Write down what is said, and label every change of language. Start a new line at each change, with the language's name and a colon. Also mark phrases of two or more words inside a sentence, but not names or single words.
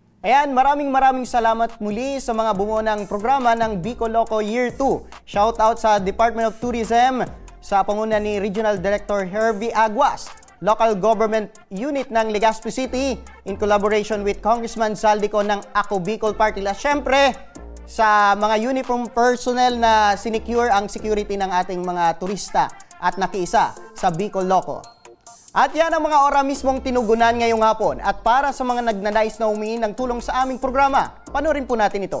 Filipino: Ayan, maraming salamat muli sa mga bumuo ng programa ng Bicol Loco Year 2. Shout out sa Department of Tourism sa panguna ni Regional Director Herbie Aguas, Local Government Unit ng Legazpi City
English: in collaboration with
Filipino: Congressman Saldico ng Ako Bicol Party List. Siyempre, sa mga
English: uniform personnel
Filipino: na sinecure ang security ng ating mga turista at nakiisa sa Bicol Loco. At yan ang mga ora mismong tinugunan ngayong hapon. At para sa mga nagnanais na humingi ng tulong sa aming programa, panoorin po natin ito.